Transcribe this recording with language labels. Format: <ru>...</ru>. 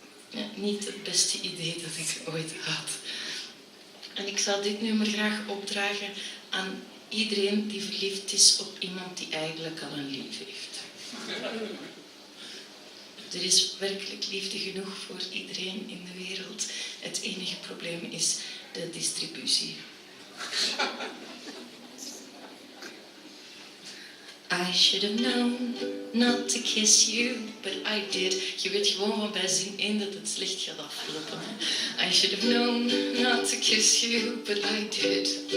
<nl>Ja, niet het beste idee dat ik ooit had. En ik zal dit nummer graag opdragen aan iedereen die verliefd is op iemand die eigenlijk al een lief heeft. Er is werkelijk liefde genoeg voor iedereen in de wereld. Het enige probleem is de distributie.</nl> <en>I should have known not to kiss you, but I did.</en> <nl>Je weet gewoon van bij zin 1 dat het slecht gaat aflopen. Hè?</nl> <en>I should have known not to kiss you, but I did.</en>